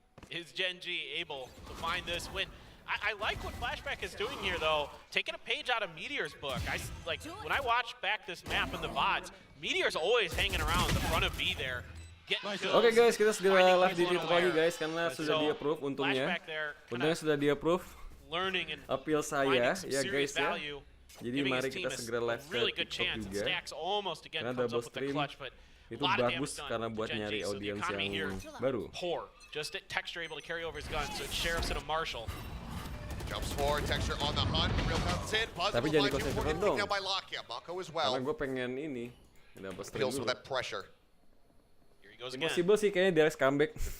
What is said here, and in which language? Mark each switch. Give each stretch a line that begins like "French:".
English: Is Gen G able to find this win? I like what Flashback is doing here, though. Taking a page out of Meteor's book. When I watch back this map in the VODs, Meteor's always hanging around the front of B there.
Indonesian: Oke guys, kita segera live di YouTube lagi guys karena sudah di-approve untungnya. Untungnya sudah di-approve appeal saya ya guys ya. Jadi mari kita segera live ke TikTok juga. Karena double stream itu bagus karena buat nyari audiens yang baru.
English: Just Texture able to carry over his gun, so it's Sheriff's and a Marshall. Jumps forward, Texture on the hunt, real comes in, Buzz
Indonesian: tapi jangan konsen dong. Karena gue pengen ini. Double stream dulu.
English: Impossible
Indonesian: sih kayaknya DRX comeback.